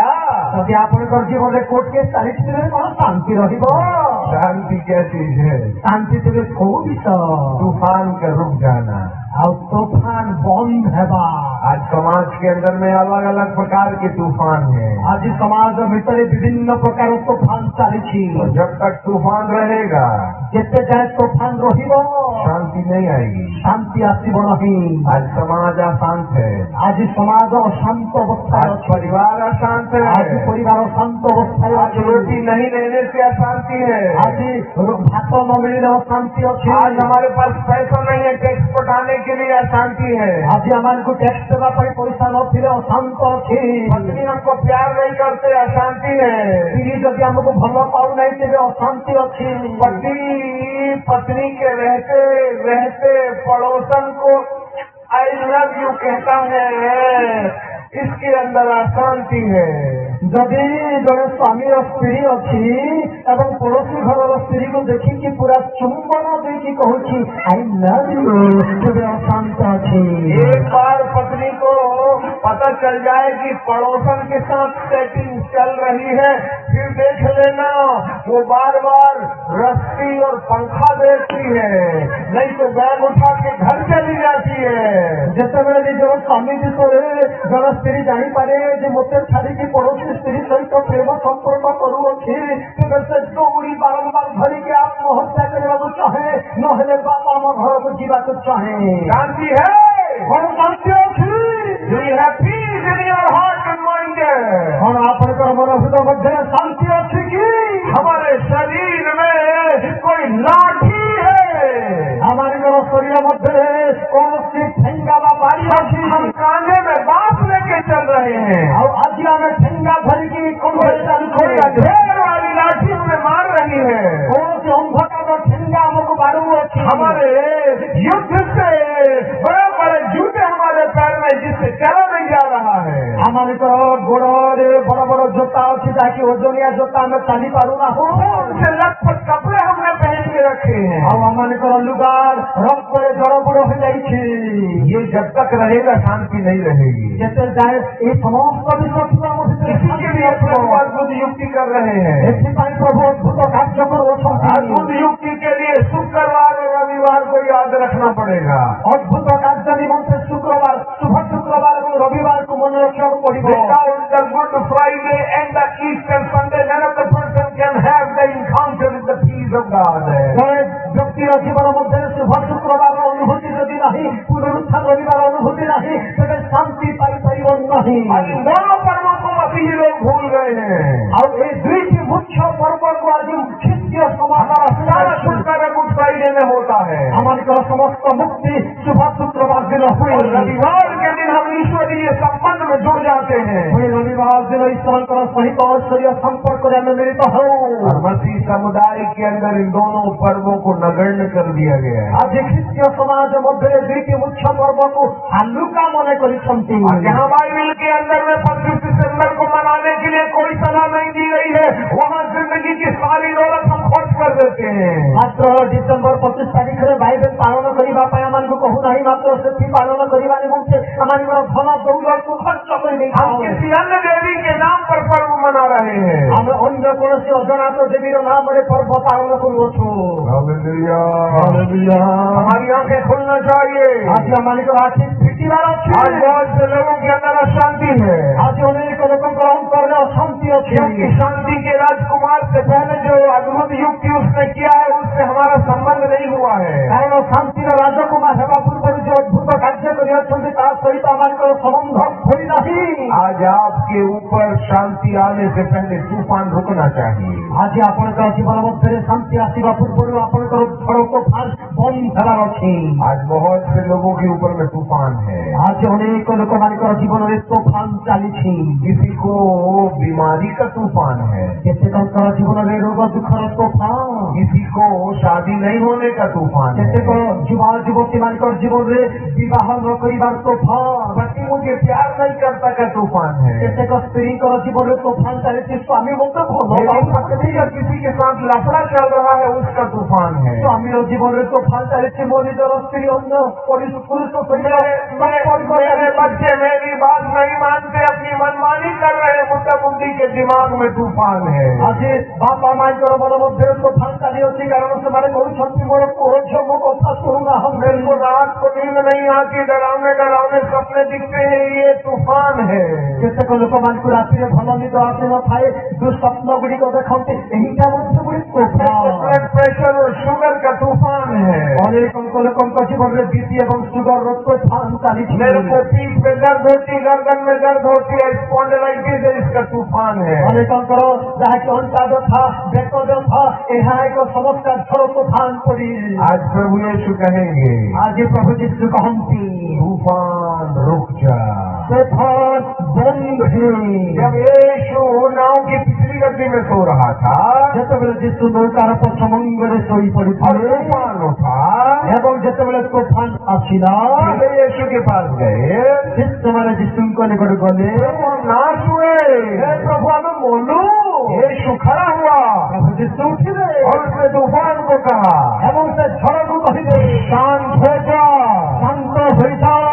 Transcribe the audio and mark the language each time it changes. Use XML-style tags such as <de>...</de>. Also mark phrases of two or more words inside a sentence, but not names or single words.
<or>ଯଦି ଆପଣଙ୍କର ଜୀବନରେ କୋର୍ଟ କେସ୍ ଚାଲିଛି ତେବେ କଣ ଶାନ୍ତି ରହିବ?</or> <hi>शांति क्या चीज है?</hi> <or>ଶାନ୍ତି ତେବେ କୋଉ ବିଷୟ?</or> <hi>तूफान का रुक जाना।</hi> <or>ଆଉ ତୋଫାନ ବନ୍ଦ ହେବା।</or> <hi>आज समाज के अंदर में अलग अलग प्रकार के तूफान हैं।</hi> <or>ଆଜି ସମାଜ ଭିତରେ ବିଭିନ୍ନ ପ୍ରକାର ତୋଫାନ ଚାଲିଛି।</or> <hi>और जब तक तूफान रहेगा</hi> <or>ଯେତେ ଯାଏ ତୋଫାନ ରହିବ</or> <hi>शांति नहीं आएगी।</hi> <or>ଶାନ୍ତି ଆସିବ ନାହିଁ।</or> <hi>आज समाज अशांत है,</hi> <or>ଆଜି ସମାଜ ଅଶାନ୍ତ ଅବସ୍ଥାରେ</or> <hi>आज</hi> <or>ଅଛି।</or> <hi>परिवार अशांत</hi> <or>ଆଜି</or> <hi>है,</hi> <or>ପରିବାର ଶାନ୍ତ ଅବସ୍ଥାରେ</or> <hi>आज</hi> <or>ଅଛି।</or> <hi>रोटी नहीं नहीं रहने से अशांति है।</hi> <or>ଆଜି ଭାତ ନ ମିଳିଲେ ଅଶାନ୍ତି ଅଛି।</or> <hi>आज हमारे पास पैसा नहीं है टैक्स पटाने के लिए अशांति है।</hi> <or>ଆଜି ଆମମାନଙ୍କୁ ଟ୍ୟାକ୍ସ ଦେବା ପାଇଁ ପଇସା ନଥିଲେ ଅଶାନ୍ତ ଅଛି।</or> <hi>पत्नी हमको प्यार नहीं करते अशांति है।</hi> <or>ସ୍ତ୍ରୀ ଯଦି ଆମକୁ ଭଲ ପାଉନାହିଁ ତେବେ ଅଶାନ୍ତି ଅଛି।</or> <hi>पत्नी के रहते रहते पड़ोसन को</hi> <en>I love you</en> <hi>कहता है, इसके अंदर अशांति है।</hi> <or>ଯଦି ଜଣେ ସ୍ୱାମୀର ସ୍ତ୍ରୀ ଅଛି ଏବଂ ପଡୋଶୀ ଘରର ସ୍ତ୍ରୀକୁ ଦେଖିକି ପୁରା ଚୁମ୍ବନ ଦେଇକି କହୁଛି</or> <en>I love you,</en> <or>ତେବେ ଅଶାନ୍ତ ଅଛି।</or> <hi>एक बार पत्नी को पता चल जाए कि पड़ोसन के साथ सेटिंग चल रही है, फिर देख लेना वो बार बार रस्सी और पंखा देखती है, नहीं तो बैग उठा के घर चली जाती है।</hi> <or>ଯେତେବେଳେ ନିଜର ସ୍ୱାମୀ ବିଷୟରେ ଜଣେ ସ୍ତ୍ରୀ ଜାଣିପାରେ ଯେ ମୋତେ ଛାଡ଼ିକି ପଡୋଶୀ ସ୍ତ୍ରୀ ସହିତ ପ୍ରେମ ସମ୍ପର୍କ କରୁଅଛି, ତେବେ ସେ ଦୌଡ଼ି ବାରମ୍ବାର ଧରିକି ଆତ୍ମହତ୍ୟା କରିବାକୁ ଚାହେଁ, ନହେଲେ ବାପା ଆମ ଘରକୁ ଯିବାକୁ ଚାହେଁ।</or> <hi>शांति है,</hi> <or>କଣ ଶାନ୍ତି ଅଛି?</or> <en>Do you have peace in your heart and mind?</en> <or>କଣ ଆପଣଙ୍କର ମନ ହୃଦୟ ମଧ୍ୟରେ ଶାନ୍ତି ଅଛି କି?</or> <hi>हमारे शरीर में कोई लाठी है,</hi> <or>ଆମମାନଙ୍କର ଶରୀର ମଧ୍ୟରେ କୌଣସି ଠେଙ୍ଗା ବା ବାଡ଼ି ଅଛି।</or> <hi>हम कांधे में बांस लेके चल रहे हैं,</hi> <or>ଆଉ ଆଜି ଆମେ ଠେଙ୍ଗା ଧରିକି</or> <hi>कोई</hi> <or>ଚାଲୁଛୁ।</or> <hi>अंधेर वाली लाठी हमें मार रही है।</hi> <or>କୌଣସି ଅନ୍ଧକାର ଠେଙ୍ଗା ଆମକୁ ବାଡ଼ଉଅଛି।</or> <hi>हमारे युद्ध से बड़े बड़े जूते हमारे पैर में जिससे चला नहीं जा रहा है।</hi> <or>ଆମମାନଙ୍କର ଗୋଡ଼ରେ ବଡ ବଡ ଜୋତା ଅଛି, ଯାହାକି ଓଜନିଆ ଜୋତା ଆମେ ଚାଲି ପାରୁନାହୁଁ।</or> <hi>उनसे लखपत कपड़े हमने पहन के रखे हैं।</hi> <or>ଆଉ ଆମମାନଙ୍କର ଲୁଗା ରକ୍ତରେ ଜଳବୁଡ଼ ହୋଇଯାଇଛି।</or> <hi>ये जब तक रहेगा शांति नहीं रहेगी।</hi> <or>ଯେତେ ଯାଏ ଏହି ସମସ୍ତ ବିଷୟକୁ ଆମ ଭିତରେ</or> <hi>इसी के</hi> <or>ଶାନ୍ତି</or> <hi>लिए</hi> <or>ନଥିବ।</or> <hi>प्रभु अद्भुत युक्ति कर रहे हैं।</hi> <or>ଏଥିପାଇଁ ପ୍ରଭୁ ଅଦ୍ଭୁତ କାର୍ଯ୍ୟ କରୁଅଛନ୍ତି।</or> <hi>अद्भुत युक्ति के लिए शुक्रवार और रविवार को याद रखना पड़ेगा।</hi> <or>ଅଦ୍ଭୁତ କାର୍ଯ୍ୟ ନିମନ୍ତେ ଶୁକ୍ରବାର, ଶୁଭ ଶୁକ୍ରବାର ଏବଂ ରବିବାରକୁ ମନେ ରଖିବାକୁ ପଡିବ।</or> <en>Without the Good Friday and the Easter Sunday, none of the person can have the encounter with the peace of God.</en> <or>ଜଣେ ବ୍ୟକ୍ତିର ଜୀବନ ମଧ୍ୟରେ ଶୁଭ ଶୁକ୍ରବାରର ଅନୁଭୂତି ଯଦି ନାହିଁ, ପୁନରୁତ୍ଥାନ ରବିବାର ଅନୁଭୂତି ନାହିଁ, ତେବେ ଶାନ୍ତି ପାଇପାରିବ ନାହିଁ।</or> <hi>और इन दोनों पर्वों को मसीही लोग भूल गए हैं।</hi> <or>ଆଉ ଏ ଦୁଇଟି ମୁଖ୍ୟ ପର୍ବକୁ ଆଜି ଖ୍ରୀଷ୍ଟୀୟ ସମାଜର</or> <hi>सारा छुटकारा</hi> <en>Good Friday</en> <hi>में होता है</hi> <or>ଆମମାନଙ୍କର ସମସ୍ତ ମୁକ୍ତି ଶୁଭ ଶୁକ୍ରବାର ଦିନ ହୁଏ।</or> <hi>और रविवार के दिन हम ईश्वरीय संबंध में जुड़ जाते हैं।</hi> <or>ପୁଣି ରବିବାର ଦିନ ଈଶ୍ୱରଙ୍କର ସହିତ ଐଶ୍ୱର୍ଯ୍ୟ ସମ୍ପର୍କରେ ଆମେ ମିଳିତ ହଉ।</or> <hi>और मसीह समुदाय के अंदर इन दोनों पर्वों को नगण्य कर दिया गया है।</hi> <or>ଆଜି ଖ୍ରୀଷ୍ଟୀୟ ସମାଜ ମଧ୍ୟରେ ଦୁଇଟି ମୁଖ୍ୟ ପର୍ବକୁ ହାଲୁକା ମନେ କରିଛନ୍ତି।</or> <hi>और जहाँ बाइबल के अंदर में 25 दिसंबर को मनाने के लिए कोई सलाह नहीं दी गई है, वहाँ जिंदगी की सारी दौलत हम खर्च कर देते हैं।</hi> <or>ମାତ୍ର ଡିସେମ୍ବର 25 ତାରିଖରେ ବାଇବେଲ ପାଳନ କରିବା ପାଇଁ ଆମମାନଙ୍କୁ କହୁନାହିଁ, ମାତ୍ର ସେଠି ପାଳନ କରିବା ନିମନ୍ତେ ଆମମାନଙ୍କର ଧନ ଦୌଲତକୁ ଖର୍ଚ୍ଚ</or> <hi>हम</hi> <or>କରିଦେଇଥାଉ।</or> <hi>किसी अन्य देवी के नाम पर पर्व मना रहे हैं। ଆମେ ଅନ୍ୟ କୌଣସି ଅଜଣାତ ଦେବୀର ନାମରେ ପର୍ବ ପାଳନ କରୁଅଛୁ। हालेलुया। हमारी आंखें खुलना चाहिए।</hi> <or>ଆଜି ଆମମାନଙ୍କର ଆଖି ଫିଟିବାର ଅଛି।</or> <hi>आज बहुत से लोगों के अंदर अशांति है,</hi> <or>ଆଜି ଅନେକ ଲୋକଙ୍କର ଅନ୍ତରରେ ଅଶାନ୍ତି ଅଛି।</or> <hi>क्योंकि शांति के राजकुमार से पहले जो अद्भुत युक्ति उसने किया है उससे हमारा संबंध नहीं हुआ है।</hi> <or>କାରଣ ଶାନ୍ତିର ରାଜକୁମାର ହେବା ପୂର୍ବରୁ ଯେ ଅଦ୍ଭୁତ କାର୍ଯ୍ୟ କରିଅଛନ୍ତି ତା ସହିତ ଆମମାନଙ୍କର ସମ୍ବନ୍ଧ ହୋଇନାହିଁ।</or> <hi>आज आपके ऊपर शांति आने से पहले तूफान रुकना चाहिए।</hi> <or>ଆଜି ଆପଣଙ୍କର ଜୀବନ ମଧ୍ୟରେ ଶାନ୍ତି ଆସିବା ପୂର୍ବରୁ ଆପଣଙ୍କର ଝଡ଼ ତୋଫାନ ବନ୍ଦ ହେବାର ଅଛି।</or> <hi>आज बहुत से लोगों के ऊपर में तूफान है।</hi> <or>ଆଜି ଅନେକ ଲୋକମାନଙ୍କର ଜୀବନରେ ତୋଫାନ ଚାଲିଛି।</or> <hi>किसी को बीमारी का तूफान है,</hi> <or>କେତେକଙ୍କର ଜୀବନରେ ରୋଗ ଦୁଃଖର ତୋଫାନ,</or> <hi>किसी को शादी नहीं होने का तूफान है,</hi> <or>କେତେକ ଯୁବା ଯୁବତୀ ମାନଙ୍କର ଜୀବନରେ ବିବାହ ନ କରିବାର ତୋଫାନ,</or> <hi>पति मुझे प्यार नहीं करता का तूफान है,</hi> <or>କେତେକ ସ୍ତ୍ରୀଙ୍କର ଜୀବନରେ ତୋଫାନ ଚାଲିଛି, ସ୍ୱାମୀ ମୋତେ ଭଲ ପାଉନାହାନ୍ତି।</or> <hi>किसी के साथ लफड़ा चल रहा है उसका तूफान है।</hi> <or>ସ୍ୱାମୀର ଜୀବନରେ ତୋଫାନ ଚାଲିଛି, ମୋ ନିଜର ସ୍ତ୍ରୀ ଅନ୍ୟ ପୁରୁଷ</or> <hi>मेरे बच्चे मेरी बात नहीं मानते, अपनी मनमानी कर रहे, मुद्दा बुद्धि के दिमाग में तूफान है।</hi> <or>ଆଜି ବାପା ମାଙ୍କର ମନ ମଧ୍ୟରେ ତୋଫାନ ଚାଲିଅଛି, କାରଣ ସେମାନେ କହୁଛନ୍ତି ମୋର ପୁଅ ଝିଅ ମୋ କଥା ଶୁଣୁନାହାନ୍ତି।</or> <hi>मेरे को रात को नींद नहीं आती, डरावने डरावने सपने दिखते हैं, ये तूफान है।</hi> <or>କେତେକ ଲୋକମାନଙ୍କୁ ରାତିରେ ଭଲ ନିଦ ଆସିନଥାଏ, ଦୁଃସ୍ୱପ୍ନ ଗୁଡ଼ିକ ଦେଖନ୍ତି, ଏହିଟା ମଧ୍ୟ ଗୋଟେ ତୋଫାନ।</or> <en>blood pressure</en> <hi>और शुगर का तूफान है।</hi> <or>ଅନେକ ଲୋକଙ୍କ ଜୀବନରେ ବିପି ଏବଂ ସୁଗରର ତୋଫାନ ଚାଲିଛି।</or> <hi>मेरे को पीठ में दर्द होती, गर्दन में दर्द होती है, स्पॉन्डिलाइटिस है, इसका का तूफान है।</hi> <or>ଅନେକଙ୍କର ଯାହାକି ଅଣ୍ଟା ବ୍ୟଥା ବେକ ବ୍ୟଥା ଏହା ଏକ ସମସ୍ୟା ଝଡ଼ ତୋଫାନ ପରି</or> <hi>आज प्रभु यीशु कहेंगे</hi> <or>ଆଜି ପ୍ରଭୁ ଯୀଶୁ କହନ୍ତି</or> <hi>तूफान रुक जा।</hi> <or>ତୋଫାନ ବନ୍ଦ ହୁଏ।</or> <hi>जब यीशु नाव की पिछली गद्दी में सो रहा था</hi> <or>ଯେତେବେଳେ ଯୀଶୁ ନୌକାର ପଛ ମଙ୍ଗରେ ଶୋଇ</or> <hi>और</hi> <or>ପଡ଼ିଥିଲେ</or> <hi>तूफान उठा,</hi> <or>ଏବଂ ଯେତେବେଳେ ତୋଫାନ ଆସିଲା</or> <hi>वे यीशु के पास गए,</hi> <or>ଶିଷ୍ୟମାନେ ଯୀଶୁଙ୍କ ନିକଟ ଗଲେ</or> <hi>प्रभु हम नाश हुए,</hi> <or>ହେ ପ୍ରଭୁ ଆମେ ମଲୁ।</or> <hi>यीशु खड़ा हुआ</hi> <or>ପ୍ରଭୁ ଯୀଶୁ ଉଠିଲେ</or> <hi>और उसने तूफान को कहा</hi> <or>ଏବଂ ସେ ଝଡ଼କୁ କହିଲେ</or> <hi>शांत हो जा।</hi> <or>ଶାନ୍ତ ହୋଇଯାଅ।</or>